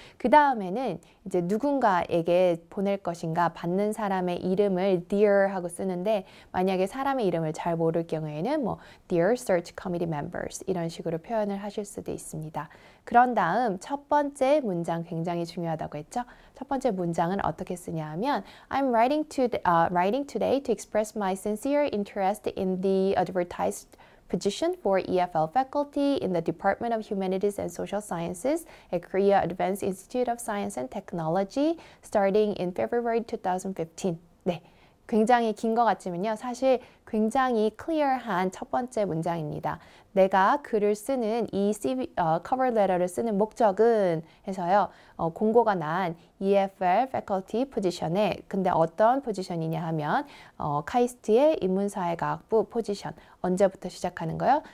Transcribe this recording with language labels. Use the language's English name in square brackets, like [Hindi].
[Korean] 그 다음에는 이제 누군가에게 보낼 것인가 받는 사람의 이름을 dear 하고 쓰는데 만약에 사람의 이름을 잘 모를 경우에는 [English] dear search committee members [Korean] 이런 식으로 표현을 하실 수도 있습니다. 그런 다음 첫 번째 문장 굉장히 중요하다고 했죠. 첫 번째 문장은 어떻게 쓰냐 하면 [English] I'm writing today to express my sincere interest in the advertised position for EFL faculty in the Department of Humanities and Social Sciences at Korea Advanced Institute of Science and Technology starting in February 2015. [Korean] 네, 굉장히 긴 것 같지만요. 사실 굉장히 클리어한 첫 번째 문장입니다. 내가 글을 쓰는 이 커버 레터를 쓰는 목적은 해서요. 공고가 난 EFL faculty 포지션에 근데 어떤 포지션이냐 하면 카이스트의 인문사회과학부 포지션 언제부터 시작하는 거요?